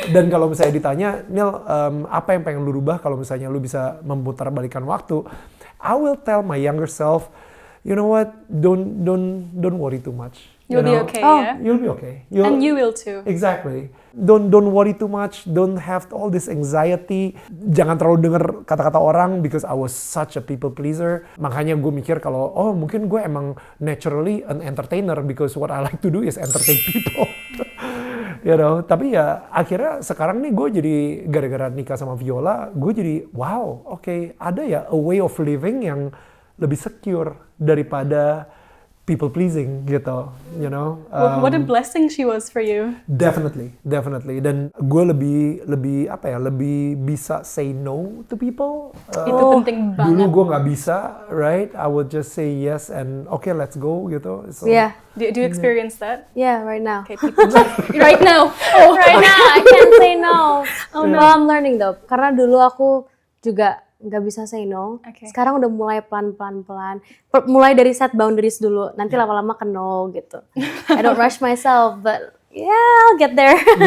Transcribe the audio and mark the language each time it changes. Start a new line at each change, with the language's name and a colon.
Indonesian: dan kalau misalnya ditanya, Neil, apa yang pengen lu rubah kalau misalnya lu bisa memutarbalikkan waktu?
English: I will tell my younger self, you know what? Don't worry too much. You'll be know? okay, Oh. yeah? You'll be okay. And you will too. Exactly. Don't worry too much. Don't have all this anxiety.
Indonesian: Jangan terlalu denger kata-kata orang,
English: because I was such a people pleaser.
Indonesian: Makanya gue mikir kalau mungkin gue emang
English: naturally an entertainer, because what I like to do is entertain people. You know,
Indonesian: tapi ya akhirnya sekarang nih gue jadi gara-gara nikah sama Viola, gue jadi wow, oke, ada ya
English: a way of living
Indonesian: yang lebih secure daripada
English: people pleasing
Indonesian: gitu,
English: you know. What a blessing she was for you.
Indonesian: Definitely. Dan gue lebih apa ya, lebih bisa
English: say no to people.
Indonesian: Itu penting banget. Dulu gue nggak bisa, right?
English: I would just say yes and okay, let's go gitu. So, Yeah. Do you experience that? Yeah, right now. Okay, people right now. Oh, Right now, I can't say no. Well, I'm learning though.
Indonesian: Karena dulu aku juga nggak bisa
English: say no. Okay.
Indonesian: Sekarang udah mulai pelan. Mulai dari
English: set boundaries
Indonesian: dulu. Nanti lama-lama ke no gitu.
English: I don't rush myself, but yeah, I'll get there.